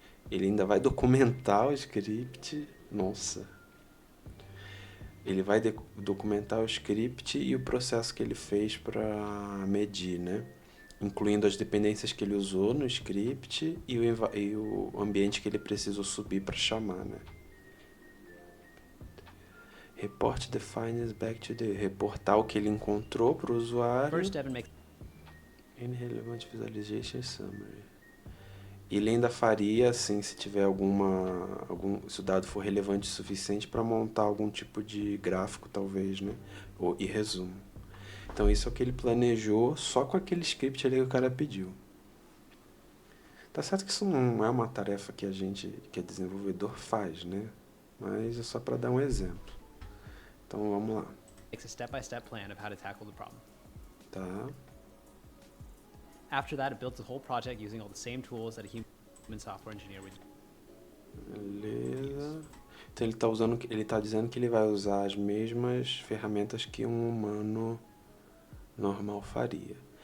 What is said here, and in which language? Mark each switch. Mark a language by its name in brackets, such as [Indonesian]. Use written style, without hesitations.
[Portuguese] Ele ainda vai documentar o script. Nossa. Ele vai documentar o script e o processo que ele fez para medir, né? Incluindo as dependências que ele usou no script e o ambiente que ele precisou subir para chamar, né? [English] Report the findings back to the... [Portuguese] Reportar o que ele encontrou para o usuário. [English] First, Devin makes In relevant visualization summary. [Portuguese] E ele ainda faria, assim, se tiver se o dado for relevante o suficiente para montar algum tipo de gráfico, talvez, né? E resumo. Então, isso é o que ele planejou só com aquele script ali que o cara pediu. Tá certo que isso não é uma tarefa que que é desenvolvedor, faz, né? Mas é só para dar um exemplo. Então, vamos lá. [English] a step-by-step plan of how to tackle the problem. [Portuguese] Tá. [English] After that, it builds the whole project using all the same tools that a human software engineer would use. [Portuguese] Beleza. Então ele tá dizendo que ele vai usar as mesmas ferramentas que um humano normal faria.